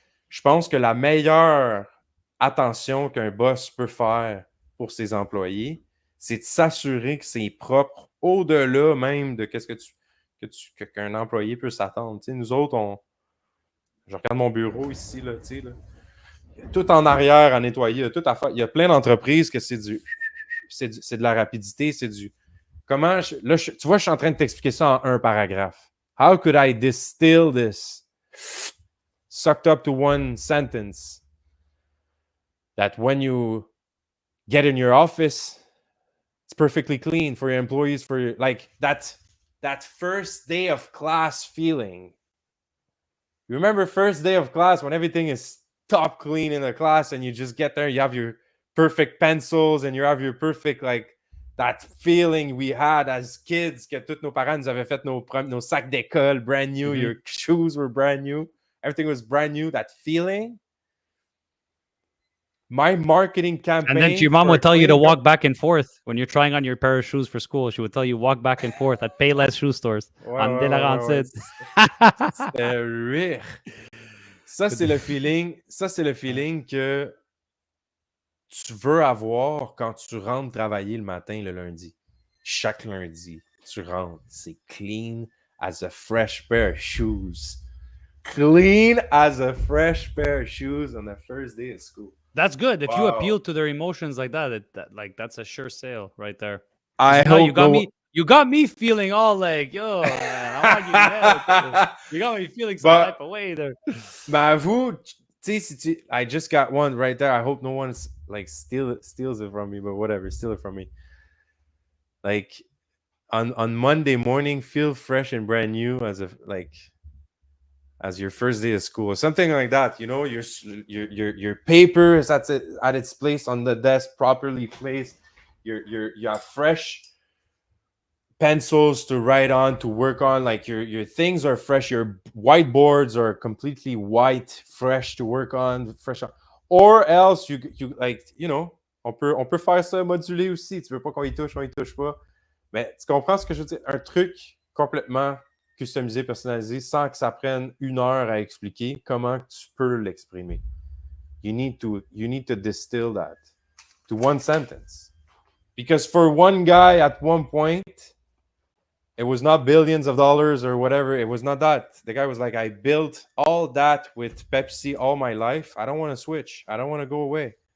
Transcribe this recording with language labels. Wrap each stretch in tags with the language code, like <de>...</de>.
<fr>Je pense que la meilleure attention qu'un boss peut faire pour ses employés, c'est de s'assurer que c'est propre au-delà même de qu'est-ce qu'un employé peut s'attendre. Tu sais, nous autres, je regarde mon bureau ici, là, tu sais, là. Tout en arrière à nettoyer, tout à faire. Il y a plein d'entreprises que c'est de la rapidité, c'est du... tu vois, je suis en train de t'expliquer ça en un paragraphe.</fr> <en>How could I distill this? Sucked up to one sentence. That when you get in your office, it's perfectly clean for your employees, like that first day of class feeling. You remember first day of class when everything is top clean in the class and you just get there, you have your perfect pencils and you have your perfect, like, that feeling we had as kids,</en> <fr>que tous nos parents nous avaient fait nos sacs d'école</fr> <en>brand new, your shoes were brand new, everything was brand new, that feeling. My marketing campaign... And then your mom would tell you to walk back and forth when you're trying on your pair of shoes for school. She would tell you walk back and forth at Payless shoe stores.</en> <fr>C'était rire. Ça, c'est le feeling que tu veux avoir quand tu rentres travailler le matin, le lundi. Chaque lundi, tu rentres.</fr> <en>C'est clean as a fresh pair of shoes. Clean as a fresh pair of shoes on the first day of school. That's good. If you appeal to their emotions like that, that's a sure sale right there. You got me feeling all like, yo, man, I want you to you got me feeling some type of way there.</en> <fr>Mais avoue, tu sais,</fr> <en>I just got one right there. I hope no one like steals it from me, but whatever, steal it from me. Like on Monday morning, feel fresh and brand new as your first day of school, something like that. You know, your paper is at its place on the desk, properly placed. You have fresh pencils to write on, to work on, like your things are fresh, your whiteboards are completely white, fresh to work on, or else you like, you know,</en> <fr>on peut faire ça modulé aussi. Tu veux pas qu'on y touche pas, mais tu comprends ce que je veux dire? Un truc complètement customisé, personnalisé, sans que ça prenne 1 heure à expliquer comment tu peux l'exprimer.</fr> <en>you need to distill that to one sentence. Because for one guy at one point, it was not billions of dollars or whatever. It was not that. The guy was like, I built all that with Pepsi all my life. I don't want to switch. I don't want to go away.</en>